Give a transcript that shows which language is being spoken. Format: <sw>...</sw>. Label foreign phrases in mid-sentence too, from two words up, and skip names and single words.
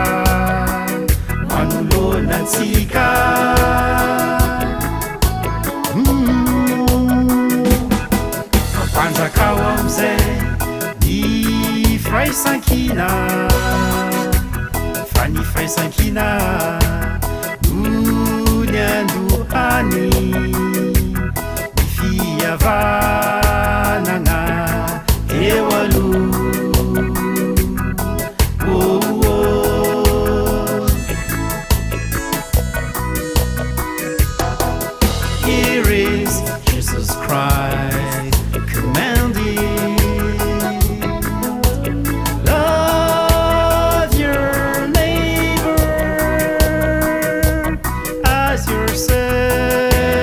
<mg>manoloana antsika Mampanjakao am'izay ny firaisankina Fa ny firaisankina no ny andohany ny fihavanagna eo aloha</mg> <en>Here is Jesus Christ commanding, love your neighbor as yourself.</en>